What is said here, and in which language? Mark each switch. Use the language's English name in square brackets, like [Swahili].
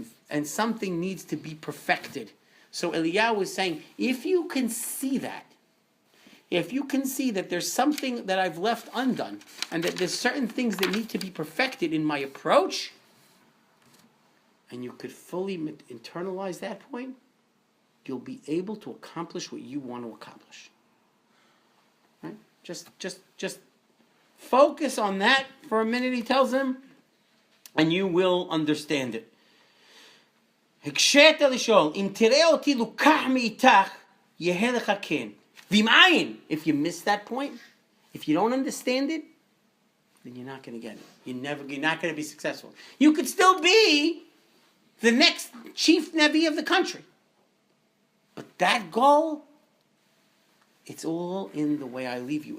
[English] And something needs to be perfected. So Eliyahu is saying, if you can see that, if you can see that there's something that I've left undone, and that there's certain things that need to be perfected in my approach, and you could fully internalize that point, you'll be able to accomplish what you want to accomplish. Right? Just focus on that for a minute, he tells him, and you will understand it. [Hebrew] הקשית לשאול, אם תראה אותי לוקח מאיתך, יהיה לך כן. ואם אין, [English] if you miss that point, if you don't understand it, then you're not going to get it. You're not going to be successful. You could still be the next chief Nevi of the country. But that goal, it's all in the way I leave you.